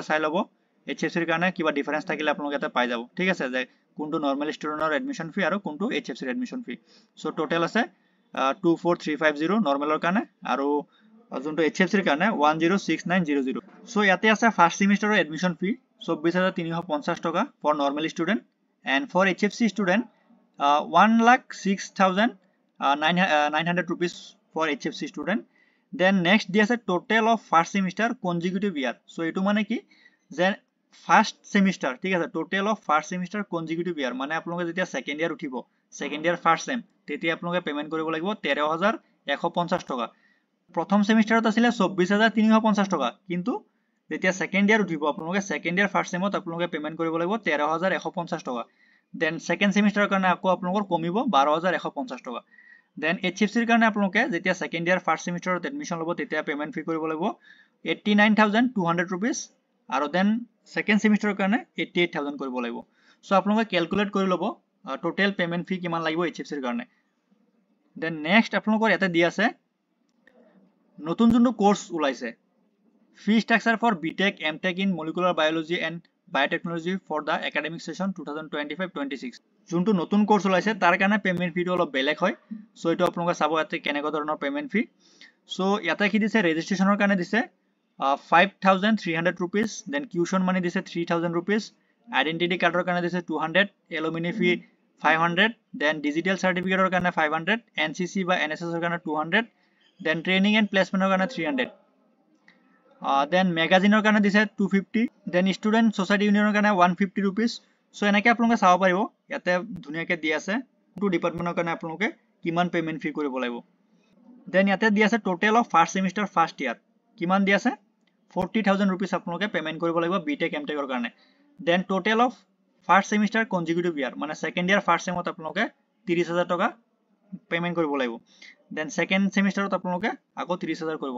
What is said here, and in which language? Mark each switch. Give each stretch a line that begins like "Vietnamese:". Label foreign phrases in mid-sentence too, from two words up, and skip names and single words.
Assamese: চাই ল'ব HFCৰ কাৰণে কিবা ডিফাৰেন্স থাকিলে আপোনালোকে ইয়াতে পাই যাব ঠিক আছে যে কোনটো
English: normal studentৰ admission fee
Assamese: আৰু কোনটো HFCৰ
English: admission fee so total
Assamese: আছে 24350 নৰ্মেলৰ কাৰণে আৰু যোনটো HFCৰ কাৰণে 106900 সো ইয়াতে আছে
English: first semesterৰ admission fee
Assamese: 24350 টকা
English: for normal student and for HFC student
Assamese: 1,06,900
English: rupees for HFC student. Then next
Assamese: দিয়া আছে
English: total of first semester consecutive year.
Assamese: ছ' এইটো মানে কি যে
English: first semester
Assamese: ঠিক আছে
English: total of first semester consecutive year
Assamese: মানে আপোনাক যেতিয়া
English: second year
Assamese: উঠিব
English: second year first sem
Assamese: তেতিয়া আপোনাক payment কৰিব লাগিব 13150 টকা প্ৰথম semester ত আছিল 24350 টকা কিন্তু যেতিয়া
English: second year
Assamese: উঠিব আপোনাক
English: second year first sem
Assamese: ত আপোনাক payment কৰিব লাগিব 13150 টকা.
English: Then second semester
Assamese: কাৰণে আকৌ আপোনালোকৰ কমিব 12150 টকা দেন HFC ৰ কাৰণে আপোনালোকে যেতিয়া
English: second year first semesterত admission
Assamese: লব তেতিয়া
English: payment fee
Assamese: কৰিব লাগিব 89200 rupees আৰু দেন সেকেন্ড সেমিস্টাৰৰ কাৰণে 88000 কৰিব লাগিব সো আপোনালোকে ক্যালকুলেট কৰি লব
English: total payment fee
Assamese: কিমান লাগিব HFC ৰ কাৰণে
English: then next
Assamese: আপোনালোকৰ ইয়াতে দি আছে নতুন যোনটো কোৰ্স ওলাইছে
English: fee structure for BTech MTech in molecular biology and biotechnology for the academic session 2025-26
Assamese: যোনটো নতুন কোর্স ওলাইছে তাৰ কাৰণে
English: payment feeটো
Assamese: অলপ বেলেগ হয় সো এটো আপোনালোকে চাব ইয়াতে কেনেকুৱা ধৰণৰ
English: payment fee
Assamese: সো ইয়াতে কি দিছে ৰেজিষ্ট্ৰেচনৰ কাৰণে দিছে 5300 rupees দেন
English: tuition money
Assamese: দিছে 3000 rupees
English: identity cardৰ
Assamese: কাৰণে দিছে 200
English: alumni fee
Assamese: 500 দেন
English: digital certificateৰ
Assamese: কাৰণে 500 NCC বা NSS ৰ কাৰণে 200 দেন
English: training and placementৰ
Assamese: কাৰণে 300
English: then magazine
Assamese: কাৰণে দিছে 250
English: then student society union
Assamese: কাৰণে
English: 150 rupees so
Assamese: এনেকৈ আপোনালোকে চাব পাৰিব ইয়াতে ধুনিয়াকৈ দি আছে
English: two departmentৰ
Assamese: কাৰণে আপোনালোকে কিমান
English: payment fee
Assamese: কৰিব লাগিব then ইয়াতে দি আছে
English: total of first semester first year
Assamese: কিমান দি আছে 40000 rupees আপোনালোকে পেমেন্ট কৰিব লাগিব BTech MTech ৰ কাৰণে then
English: total of first semester consecutive year
Assamese: মানে
English: second year first semত
Assamese: আপোনালোকে 30000 টকা পেমেন্ট কৰিব লাগিব then
English: second semesterত
Assamese: আপোনালোকে আকৌ 30000 কৰিব